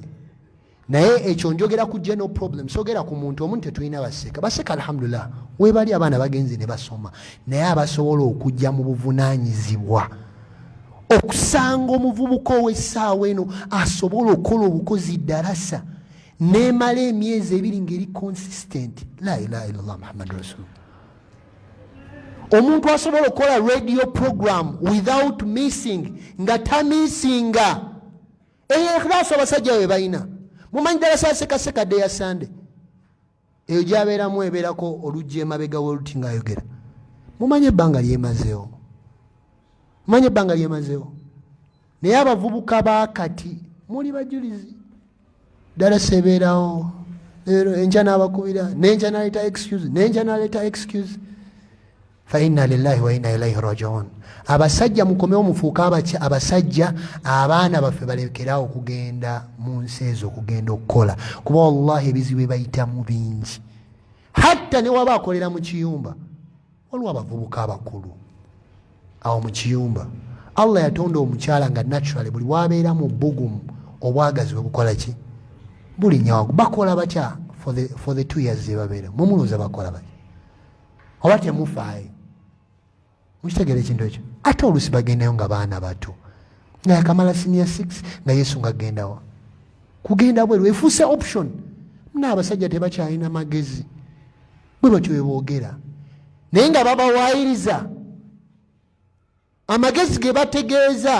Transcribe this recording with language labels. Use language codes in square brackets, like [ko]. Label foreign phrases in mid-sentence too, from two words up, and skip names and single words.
[lg] Naye ekyo njogera ku [en] general problem, [lg] sogera ku muntu omuntu tetulina baseeka. Baseeka alhamdulillah, webali abaana bagenzi ne basoma, naye abasobola okujja mu buvunaanyizibwa. Okusanga omuvubuka ow'essaawa eno asobola okukola obukozi darasa n'emala emyezi 2 ng'eri consistent. [ar] لا إله إلا الله محمد رسول الله. [lg] Omuntu asobola okukola [en] radio program without missing, [lg] nga tamisinga. Ikhlaasu abasajja we balina. Mumanyi darasa Seeka Sekadde ya Sande eyo gy'abeeramu ebeerako oluggi emabega w'oluti ng'ayogera. Mumanyi ebbanga lyemazeewo. Mumanyi ebbanga lyemazeewo. Naye abavubuka baakati muli bajulizi. Darasa ebeerawo, leero enkya n'abakubira, n'enkya n'aleeta excuse, n'enkya n'aleeta excuse. [ar] فإنا لله وإنا إليه راجعون. [lg] Abasajja mukomewo mufuuka abasajja, abaana baffe balekerawo okugenda mu nsi ezo okugenda okukola, kuba wallahi ebizibu bayitamu bingi. Hatta ne waba akolera mu kiyumba, waliwo abavubuka abakulu awo mu kiyumba. Allah yatonda omukyala nga naturally buli wabeera mu bbugumu obwagazi bwe bukola ki? Buli nyawagu. Bakola batya [en] for the 2 years [lg] zebabeera? Mumuluuza bakola batya? Oba temufaayo? Mukitegere ekintu ekyo? Ate oluusi bagendayo nga baana bato, nga yakamala senior 6 nga Yesu nga agendawa. Kugenda bweru efuuse option. N'abasajja tebakyalina magezi, bwe batyo bwe boogera, naye nga babawaayiriza amagezi ge bategeeza.